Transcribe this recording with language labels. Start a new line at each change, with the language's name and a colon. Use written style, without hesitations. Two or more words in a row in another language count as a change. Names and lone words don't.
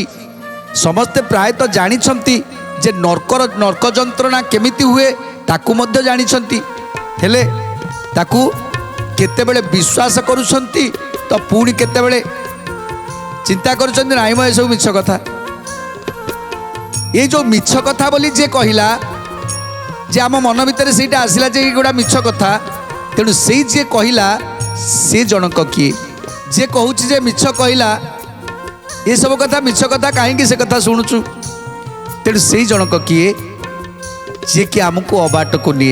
Odia: ସମସ୍ତେ ପ୍ରାୟତଃ ଜାଣିଛନ୍ତି ଯେ ନର୍କ ଯନ୍ତ୍ରଣା କେମିତି ହୁଏ ତାକୁ ମଧ୍ୟ ଜାଣିଛନ୍ତି, ହେଲେ ତାକୁ କେତେବେଳେ ବିଶ୍ୱାସ କରୁଛନ୍ତି ତ ପୁଣି କେତେବେଳେ ଚିନ୍ତା କରୁଛନ୍ତି ନାଇଁ ମ ଏସବୁ ମିଛ କଥା। ଏ ଯୋ ମିଛ କଥା ବୋଲି ଯେ କହିଲା ଯେ ଆମ ମନ ଭିତର ସେଇଟା ଆସିଲା ଯେ ଏଗୁଡ଼ା ମିଛ କଥା, ତେଣୁ ସେଇ ଯିଏ କହିଲା ସେ ଜଣକ କିଏ? ଯେ କହୁଛି ଯେ ମିଛ କହିଲା, ଏସବୁ କଥା ମିଛ କଥା କାହିଁକି ସେ କଥା ଶୁଣୁଛୁ? ତେଣୁ ସେଇ ଜଣକ କିଏ ଯିଏକି ଆମକୁ ଅବାଟକୁ ନିଏ।